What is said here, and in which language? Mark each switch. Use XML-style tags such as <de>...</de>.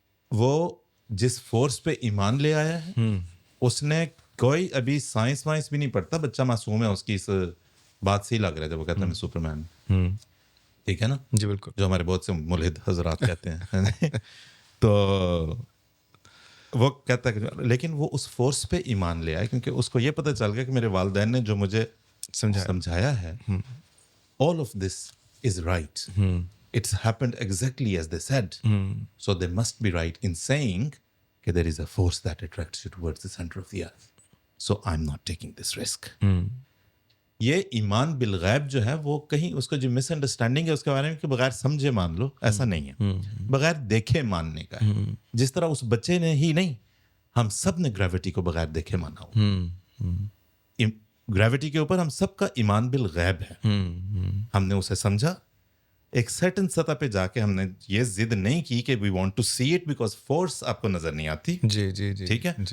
<ur>وہ جس فورس پہ ایمان لے آیا ہے اس نے کوئی ابھی سائنس وائنس بھی نہیں پڑھتا، بچہ معصوم ہے، اس کی اس بات سے ہی لگ رہا ہے. وہ کہتا ہے میں سپر مین. ٹھیک ہے نا جی. بالکل. جو ہمارے بہت سے ملحد حضرات کہتے ہیں. تو وہ کہتا ہے لیکن وہ اس فورس پہ ایمان لے آئے کیونکہ اس کو یہ پتہ چل گیا کہ میرے والدین نے جو مجھے سمجھایا ہے</ur> <en>all of this is right. It's happened exactly as they said. So they must be right in saying that there is a force that attracts you towards the center of the earth. So I'm not taking this risk.</en> <ur>یہ ایمان بالغیب جو ہے وہ کہیں اس کا جو مس understanding ہے اس کے بارے میں کہ بغیر سمجھے مان لو، ایسا نہیں ہے. بغیر دیکھے ماننے کا ہے. جس طرح اس بچے نے ہی نہیں، ہم سب نے گریوٹی کو بغیر دیکھے مانا ہو. گریوٹی کے اوپر ہم سب کا ایمان بالغیب ہے. ہم نے اسے سمجھا ایک سرٹن سطح پہ جا کے. ہم نے یہ ضد نہیں کی کہ</ur> <en>we want to see it</en> <ur>because force آپ کو نظر نہیں آتی. جی جی جی. ٹھیک ہے.</ur>